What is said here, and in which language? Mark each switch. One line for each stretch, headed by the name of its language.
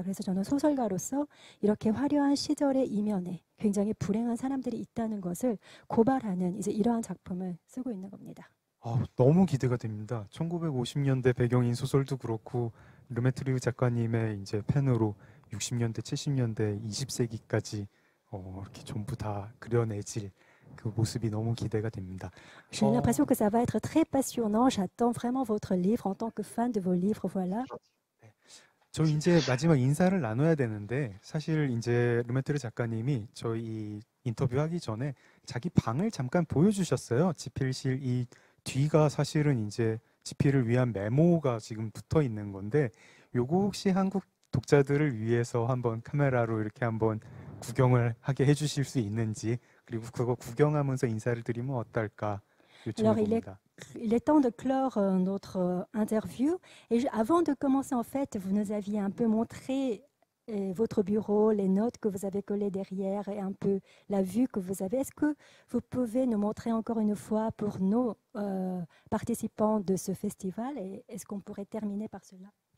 Korean: 그래서 저는 소설가로서 이렇게 화려한 시절의 이면에 굉장히 불행한 사람들이 있다는 것을 고발하는 이제 이러한 작품을 쓰고 있는 겁니다. 너무 기대가 됩니다. 1950년대 배경인 소설도 그렇고 르메트리우 작가님의 이제 펜으로 60년대, 70년대, 20세기까지 이렇게 전부 다 그려내질 그 모습이 너무 기대가 됩니다.
French: J'ai l'impression que ça va être très passionnant. J'attends vraiment votre livre en tant que fan de vos livres. Voilà.
Korean: 저 이제 마지막 인사를 나눠야 되는데 사실 이제 르메트르 작가님이 저희 인터뷰하기 전에 자기 방을 잠깐 보여주셨어요. 지필실 이 뒤가 사실은 이제 지필을 위한 메모가 지금 붙어 있는 건데 요거 혹시 한국 독자들을 위해서 한번 카메라로 이렇게 한번 구경을 하게 해주실 수 있는지 그리고 그거 구경하면서 인사를 드리면 어떨까 요청해봅니다.
French: Il est temps de clore notre interview. Et avant de commencer, en fait, vous nous aviez un peu montré votre bureau, les notes que vous avez collées derrière et un peu la vue que vous avez. Est-ce que vous pouvez nous montrer encore une fois pour nos participants de ce festival et est-ce qu'on pourrait terminer par cela?